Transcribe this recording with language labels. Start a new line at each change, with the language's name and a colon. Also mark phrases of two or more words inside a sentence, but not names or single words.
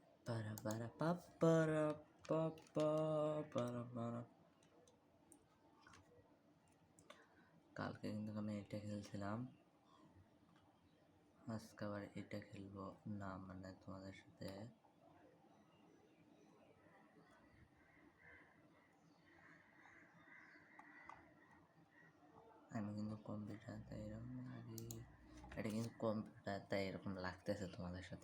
Bangla: para para pa para pa pa para para। কালকে কিন্তু আমি এটা খেলছিলাম, আজকে আবার এটা খেলবো না, মানে তোমাদের সাথে। আমি কিন্তু কম্পিউটার, তাই এরকম লাগে, এটা কিন্তু কম্পিউটার, তাই এরকম লাগতেছে তোমাদের সাথে।